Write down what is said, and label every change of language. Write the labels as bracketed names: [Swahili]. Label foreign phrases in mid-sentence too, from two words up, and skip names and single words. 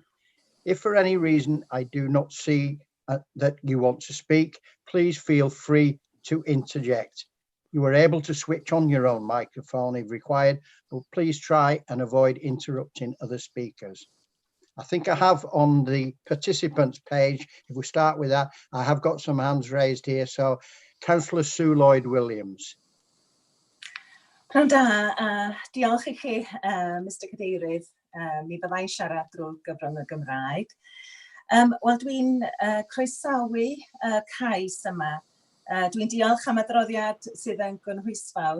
[English] If for any reason I do not see that you want to speak, please feel free to interject. You are able to switch on your own microphone if required, but please try and avoid interrupting other speakers. I think I have on the participants page, if we start with that, I have got some hands raised here. So Councillor Sue Lloyd-Williams. [Welsh] Pnawn da, diolch I chi, Mr Cadeirydd. Mi byddai'n siarad drwy gyfrwng y Gymraeg. Wel, dwi'n croesawu cais yma. Dwi'n diolch am adroddiad sydd yn gynhwysfawr.